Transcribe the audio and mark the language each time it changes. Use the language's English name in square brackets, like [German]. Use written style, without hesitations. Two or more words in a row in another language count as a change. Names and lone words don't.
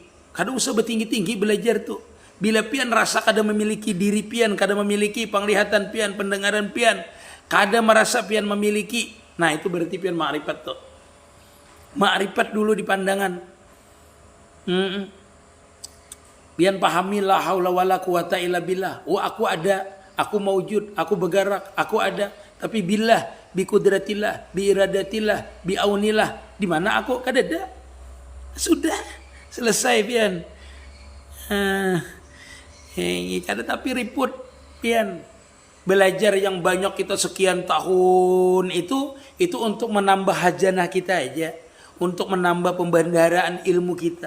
[Banjar] Kada usah bertinggi-tinggi belajar tuh. Bila pian rasa kada memiliki diri pian, kada memiliki penglihatan pian, pendengaran pian, kada merasa pian memiliki. Nah itu berarti pian ma'rifat tuh. Ma'rifat dulu di pandangan. Pian pahami [Arabic] لا حول ولا قوة إلا بالله. [Banjar] Oh aku ada, aku maujud, aku bergerak, aku ada. Tapi billah, [Arabic] بقدرة الله، بإرادة الله، بعون الله. [Banjar] Di mana aku kada ada. Sudah selesai pian. Kada tapi ribut pian belajar yang banyak kita sekian tahun itu untuk menambah hajanah kita aja, untuk menambah pembendaraan ilmu kita.